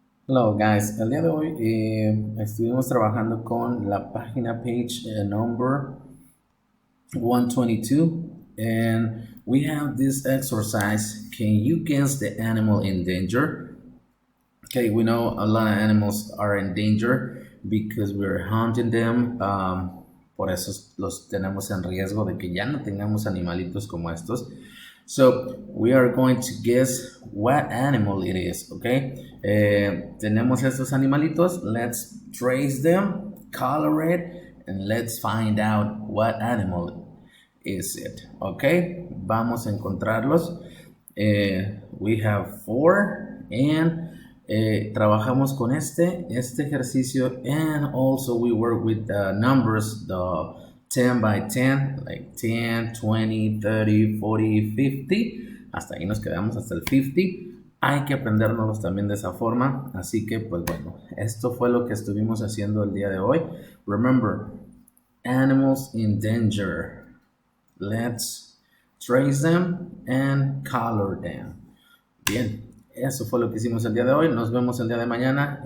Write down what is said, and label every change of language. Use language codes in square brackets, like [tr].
[en] Hello guys, [es] el día de hoy estuvimos trabajando con la página [en] page number 122 and we have this exercise. Can you guess the animal in danger? Okay, we know a lot of animals are in danger because we're hunting them. [es] Por eso los tenemos en riesgo de que ya no tengamos animalitos como estos. [en] So we are going to guess what animal it is, okay? [es] Tenemos estos animalitos. [en] Let's trace them, color it, and let's find out what animal is it, okay? [es] Vamos a encontrarlos. [en] We have four and [es] trabajamos con este ejercicio, [en] and also we work with the numbers, the 10 by 10, like 10, 20, 30, 40, 50. [es] Hasta ahí nos quedamos, hasta el 50. Hay que aprendernos también de esa forma. Así que, pues bueno, esto fue lo que estuvimos haciendo el día de hoy. [en] Remember, animals in danger. Let's trace them and color them. [es] Bien, eso fue lo que hicimos el día de hoy. Nos vemos el día de mañana.